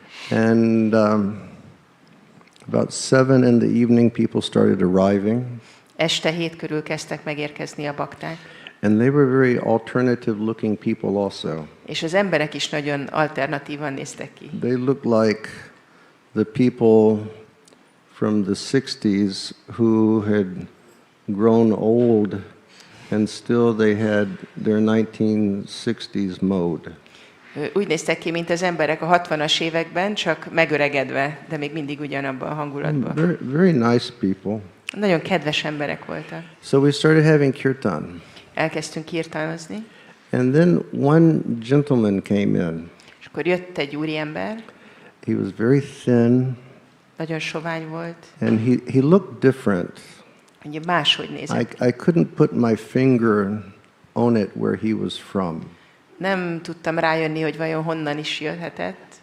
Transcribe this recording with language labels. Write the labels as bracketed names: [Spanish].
[English] And about 7 in the evening, people started arriving. [Hungarian] Este 7 körül kezdtek megérkezni a bakták. [English] And they were very alternative looking people also. [Hungarian] És az emberek is nagyon alternatívan néztek ki. [English] They looked like the people from the 60s who had grown old and still they had their 1960s mode. [Hungarian] Úgy néztek ki, mint az emberek a 60-as években, csak megöregedve, de még mindig ugyanabban a hangulatban. [English] Very, very nice people. [Hungarian] Nagyon kedves emberek voltak. [English] So we started having kirtan. [Hungarian] Elkezdtünk kirtanozni, [English] And then one gentleman came in. [Hungarian] és akkor jött egy úriember, [English] He was very thin [Hungarian] nagyon sovány volt, [English] and he looked different. [Hungarian] ugye máshogy nézett. [English] I couldn't put my finger on it where he was from. [Hungarian] Nem tudtam rájönni, hogy vajon honnan is jöhetett.